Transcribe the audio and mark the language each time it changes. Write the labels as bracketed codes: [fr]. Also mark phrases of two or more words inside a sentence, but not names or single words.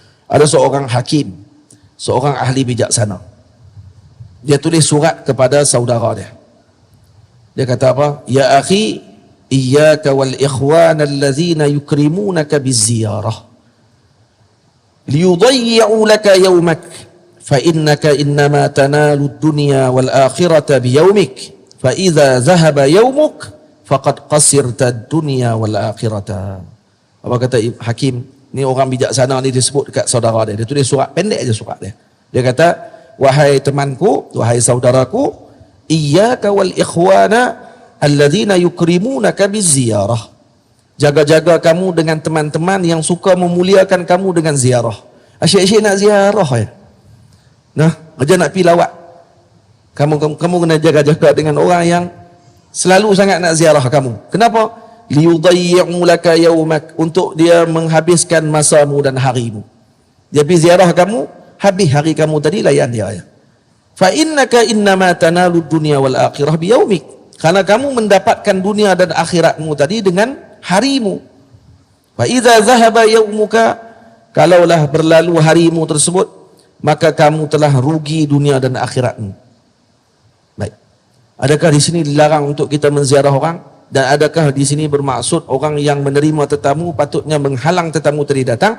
[ms] Ada seorang hakim, seorang ahli bijaksana. Dia tulis surat kepada saudara dia. Dia kata apa? [ar] يا أخي، إياك والإخوان الذين يكرمونك بالزيارة ليضيعوا لك يومك فإنك إنما تنال الدنيا والآخرة بيومك فإذا ذهب يومك فقد خسرت الدنيا والآخرة. [ms] Apa kata hakim? Ni orang bijaksana ni disebut dekat saudara dia. Dia tulis surat, pendek aja surat dia. Dia kata, wahai temanku, wahai saudaraku, [ar] إياك والإخوان الذين يكرمونك بالزيارة. [ms] Jaga-jaga kamu dengan teman-teman yang suka memuliakan kamu dengan ziarah. Asyik-asyik nak ziarah ya. Nah, aja nak pergi lawat. Kamu kena jaga-jaga dengan orang yang selalu sangat nak ziarah kamu. Kenapa? [ar] ليضيع لك يومك, [ms] untuk dia menghabiskan masamu dan harimu. Dia pergi ziarah kamu, habis hari kamu tadi layan dia. [ar] فإنك إنما تنال دنيا والآخرة بيومك. [ms] Karena kamu mendapatkan dunia dan akhiratmu tadi dengan harimu. [ar] فإذا ذهب يومك, [ms] kalaulah berlalu harimu tersebut, maka kamu telah rugi dunia dan akhiratmu. Baik. Adakah di sini dilarang untuk kita menziarah orang? Dan adakah di sini bermaksud orang yang menerima tetamu patutnya menghalang tetamu tadi datang?